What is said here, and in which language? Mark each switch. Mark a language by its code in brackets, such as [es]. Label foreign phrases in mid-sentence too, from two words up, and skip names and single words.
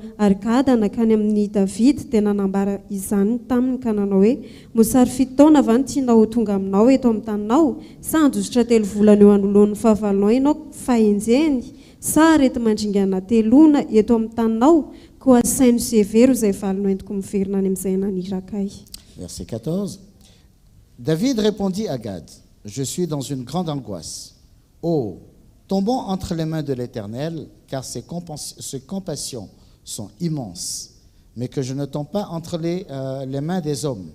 [mg] Ary Gad nakany amin'ny Davida dia nanambara izany taminy ka nanao hoe, mosary taona va no tianao tonga aminao eto amin'ny taninao, sa handositra 3 volana eo anoloan'ny fahavalonao ianao fa enjeny, sa rety mandringana 3 eto amin'ny taninao, koa saino sy hevero izay valonao entiko miverina any amin'izay naniraka. [fr] Verset 14. David répondit à Gad, je suis dans une grande angoisse. Oh, tombons entre les mains de l'Éternel, car ses compassions sont immenses, mais que je ne tombe pas entre les mains des hommes.